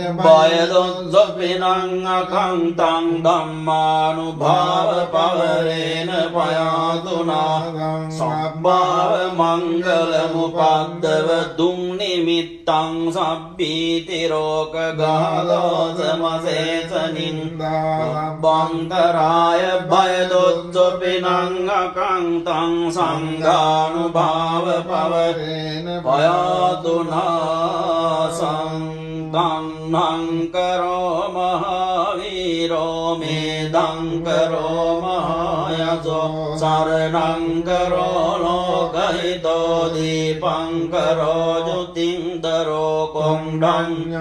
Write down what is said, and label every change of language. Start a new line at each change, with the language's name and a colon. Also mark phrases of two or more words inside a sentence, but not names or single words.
Pali: බය සුපිනං අකංතං ධම්මානුභාව පවරේන පයාතුනා සබ්බාව මංගල මුපද්දව දුන් නිමිත්තං සබ්බීති රෝගගාදෝස මසේස නින්දා සම්බන්තරාය බය සුපිනං අකංතං සංඝානුභාව පවරේන පයාතුනා සංඝං කරෝ මහාවීරෝ මේදං කරෝ මහායසෝ සරණං කරෝ ලෝකහිතෝ දීපං කරෝ ජුතින්දරෝ කොණ්ඩං